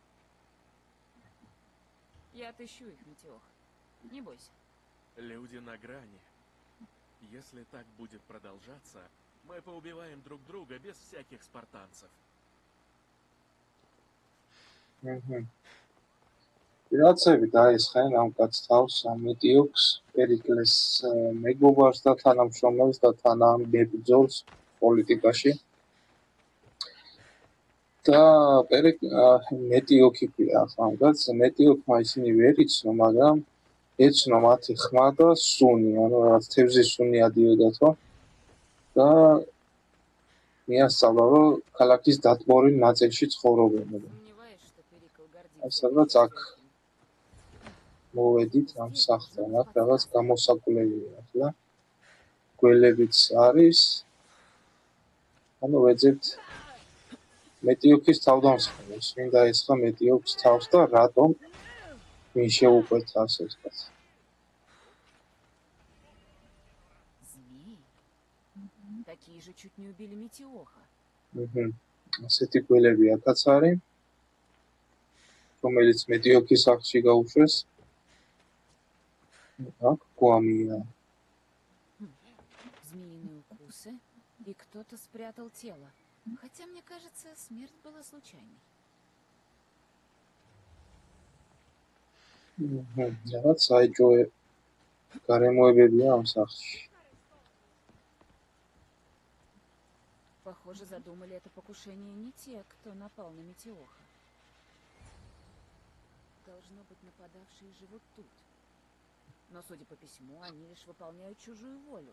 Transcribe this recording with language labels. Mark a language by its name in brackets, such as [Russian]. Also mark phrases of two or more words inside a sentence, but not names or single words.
[Russian] Я отыщу их, Метеох. Не бойся. Люди на грани. Если так будет продолжаться, мы поубиваем друг друга без всяких спартанцев. [Georgian] Piracები დაესხნენ ამ კაცს თავს მეტიოქს, პერიკლეს მეგობარს და თანამშრომელს და თანამებრძოლს პოლიტიკაში. და მეტიოქი ქვია ამ კაცს, მეტიოქმა ისინი ვერ იცნო, მაგრამ ეცნო მათი ხმა და სუნი, ანუ რაღაც თევზის სუნი ადიოდათო. და მიასწავლა, რომ ქალაქის დატბორილ ნაწილში ცხოვრობენ. [Russian] Сомневаюсь, что Перикл гордится. [Georgian] სადაც აქ მოვედით ამ სახლთან, აქ რაღაც გამოსაკვლევია ახლა. გველებიც არის. ანუ ვეძებთ მეტიოქის თავდამსხმელს, ვინ დაესხა მეტიოქს თავს და რატომ ვინ შეუყვეთა ასეც კაცს. [Russian] Змеи? Такие же чуть не убили Метеоха. [Georgian] ასეთი გველები აქაც არის, რომელიც მეტიოქის სახლში გაუშვეს. აქ გვამია. [Russian] Змеиные укусы, и кто-то спрятал тело. Хотя, мне кажется, смерть была случайной. [Georgian] რაღაც საეჭვო გარემოებებია ამ სახლში. [Russian] Похоже, задумали это покушение не те, кто напал на Метеоха. Должно быть, нападавшие живут тут. Но, судя по письму, они лишь выполняют чужую волю.